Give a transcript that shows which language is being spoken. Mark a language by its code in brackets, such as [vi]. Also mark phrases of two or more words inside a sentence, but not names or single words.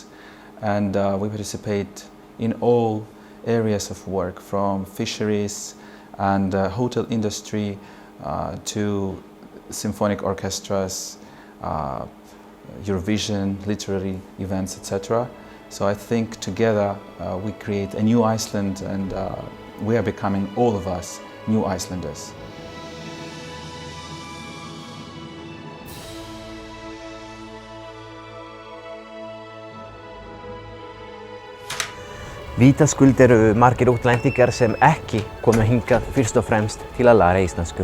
[en] And we participate in all areas of work, from fisheries and hotel industry to symphonic orchestras, Eurovision, literary events, etc. So I think together we create a new Iceland, and we are becoming, all of us, new Icelanders. [is] Vitaskuld eru margir útlendingar sem ekki komu hingað fyrst og fremst til að læra íslensku.